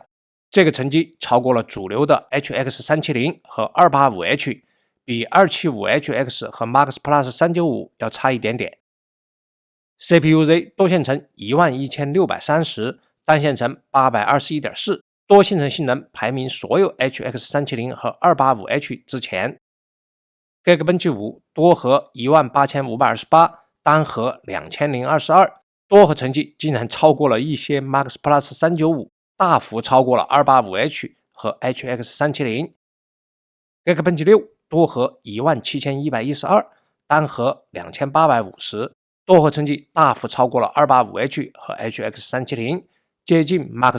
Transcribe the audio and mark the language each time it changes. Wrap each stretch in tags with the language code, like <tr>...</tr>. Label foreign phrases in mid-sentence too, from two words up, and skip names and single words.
<zh>這個成績超過了主流的 HX370 和 285H。比 275HX 和 Max Plus 395要差一點點。CPU-Z 多線程11630，單線程821.4，多線程性能排名所有 HX370 和 285H 之前。Geekbench 5多核18528，單核2022，多核成績竟然超過了一些 Max Plus 395，大幅超過了 285H 和 HX370。Geekbench 6多核17112，单核2850，多核成績大幅超過了 285H 和 HX370，接近 Max</zh>